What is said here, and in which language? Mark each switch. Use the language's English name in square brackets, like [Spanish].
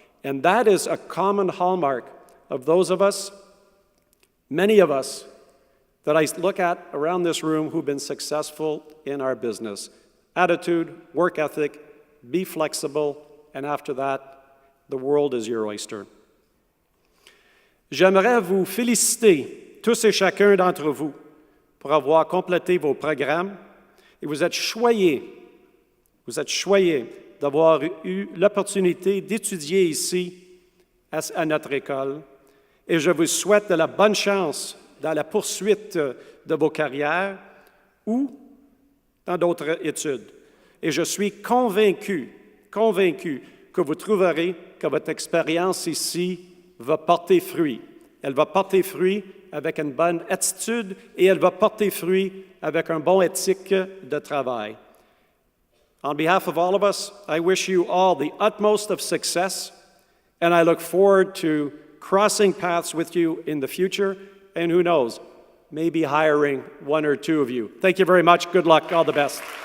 [English] And that is a common hallmark of those of us, many of us, that I look at around this room who've been successful in our business. Attitude, work ethic, be flexible, and after that, the world is your oyster. [French] J'aimerais vous féliciter, tous et chacun d'entre vous, pour avoir complété vos programmes. Et vous êtes choyés d'avoir eu l'opportunité d'étudier ici à notre école. Et je vous souhaite de la bonne chance dans la poursuite de vos carrières ou dans d'autres études. Et je suis convaincu que vous trouverez que votre expérience ici va porter fruit. Elle va porter fruit avec une bonne attitude et elle va porter fruit avec un bon éthique de travail. [English] On behalf of all of us, I wish you all the utmost of success, and I look forward to crossing paths with you in the future, and who knows, maybe hiring one or two of you. Thank you very much. Good luck. All the best.